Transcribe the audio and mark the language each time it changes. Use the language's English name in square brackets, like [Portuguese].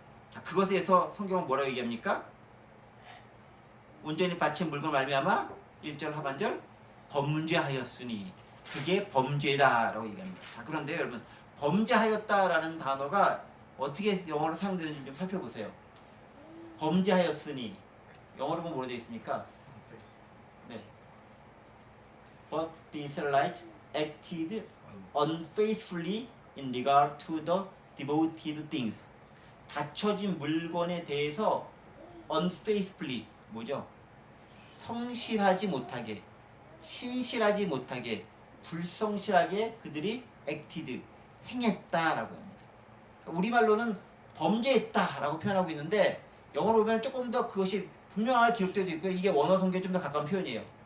[Korean] 자, 그것에 대해서 성경은 뭐라고 얘기합니까? 온전히 바친 물건 말미암아 1절 하반절 범죄하였으니 그게 범죄다라고 얘기합니다. 자, 그런데 여러분 범죄하였다라는 단어가 어떻게 영어로 사용되는지 좀 살펴보세요. 범죄하였으니 영어로 보면 뭐로 되어 있습니까? 네. [English] But the Israelites acted unfaithfully in regard to the devoted things. [Korean] 바쳐진 물건에 대해서 unfaithfully 뭐죠? 성실하지 못하게, 신실하지 못하게, 불성실하게 그들이 acted, 행했다라고 합니다. 우리말로는 범죄했다라고 표현하고 있는데 영어로 보면 조금 더 그것이 분명하게 기록되어 있고 이게 원어 성경에 좀 더 가까운 표현이에요.